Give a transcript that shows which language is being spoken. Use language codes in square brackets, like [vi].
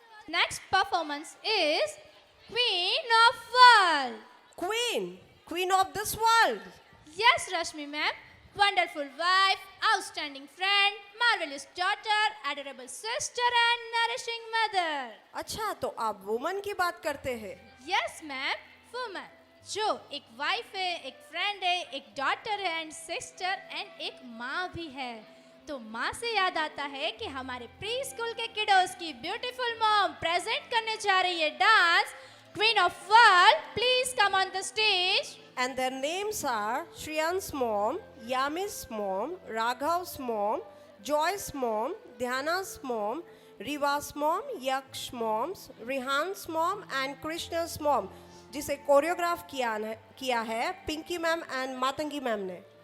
[en] Next performance is queen of world. Queen of this world. Yes, Rashmi ma'am. Wonderful wife, outstanding friend, marvelous daughter, adorable sister and nourishing mother. [hi] अच्छा, तो आप woman की बात करते हैं। Yes ma'am, woman जो एक wife है, एक फ्रेंड है, एक डॉटर है एंड सिस्टर एंड एक माँ भी है। तो माँ से याद आता है कि हमारे प्री स्कूल के किडोस की ब्यूटीफुल मॉम प्रेजेंट करने जा रही है dance. [en] Queen of world, please come on the stage. And their names are Shriyan's mom, Yami's mom, Raghav's mom, Joy's mom, Dhyana's mom, Riva's mom, Yak's moms, Rihan's mom and Krishna's mom, [hi] जिसे choreograph किया है Pinky ma'am and Matangi ma'am ने।